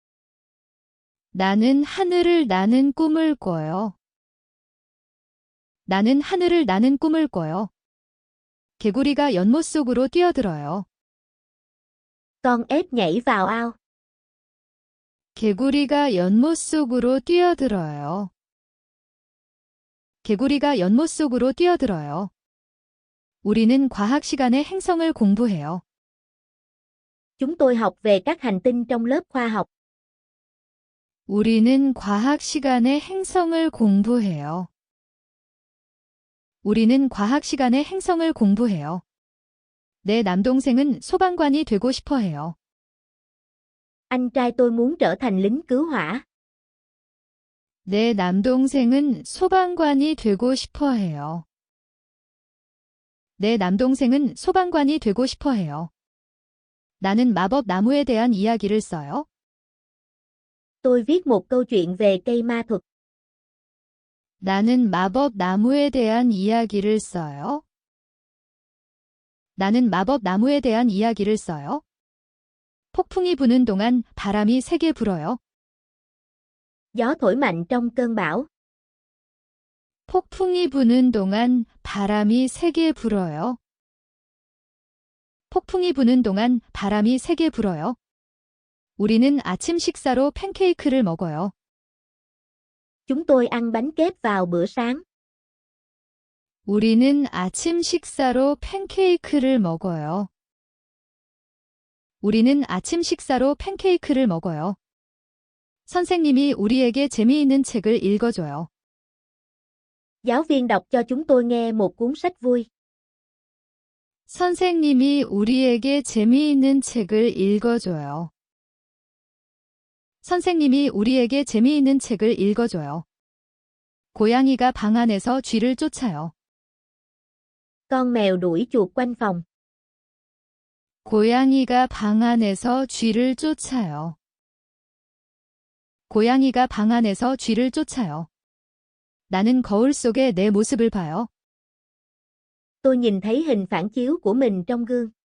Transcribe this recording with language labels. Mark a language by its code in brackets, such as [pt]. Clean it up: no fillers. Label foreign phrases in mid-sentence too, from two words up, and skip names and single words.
[ko] 나는 하늘을 나는 꿈을 꿔요. 나는 하늘을 나는 꿈을 꿔요. 개구리가 연못 속으로 뛰어들어요. [vi] Con ếch nhảy vào ao. [ko] 개구리가 연못 속으로 뛰어들어요. 개구리가 연못 속으로 뛰어들어요. 우리는 과학 시간에 행성을 공부해요. [vi] Chúng tôi học về các hành tinh trong lớp khoa học. [ko] 우리는 과학 시간에 행성을 공부해요. 우리는 과학 시간에 행성을 공부해요. 내 남동생은 소방관이 되고 싶어 해요. [vi] Anh trai tôi muốn trở thành lính cứu hỏa. [ko] 내 남동생은 소방관이 되고 싶어 해요. 내 남동생은 소방관이 되고 싶어 해요. 나는 마법 나무에 대한 이야기를 써요. [vi] Tôi viết một câu chuyện về cây ma thuật. [ko] 나는 마법 나무에 대한 이야기를 써요. 나는 마법 나무에 대한 이야기를 써요. 폭풍이 부는 동안 바람이 세게 불어요. [vi] Gió thổi mạnh trong cơn bão. [ko] 폭풍이 부는 동안 바람이 세게 불어요. 폭풍이 부는 동안 바람이 세게 불어요. 우리는 아침 식사로 팬케이크를 먹어요. [vi] Chúng tôi ăn bánh kếp vào bữa sáng. [ko] 우리는 아침 식사로 팬케이크를 먹어요. 우리는 아침 식사로 팬케이크를 먹어요. 선생님이 우리에게 재미있는 책을 읽어줘요. [vi] Giáo viên đọc cho chúng tôi nghe một cuốn sách vui. [ko] 선생님이 우리에게 재미있는 책을 읽어줘요. 선생님이 우리에게 재미있는 책을 읽어줘요. 고양이가 방 안에서 쥐를 쫓아요. [vi] Con mèo đuổi chuột quanh phòng. [ko] 고양이가 방 안에서 쥐를 쫓아요. 고양이가 방 안에서 쥐를 쫓아요. 나는 거울 속에 내 모습을 봐요. [vi] Tôi nhìn thấy hình phản chiếu của mình trong gương.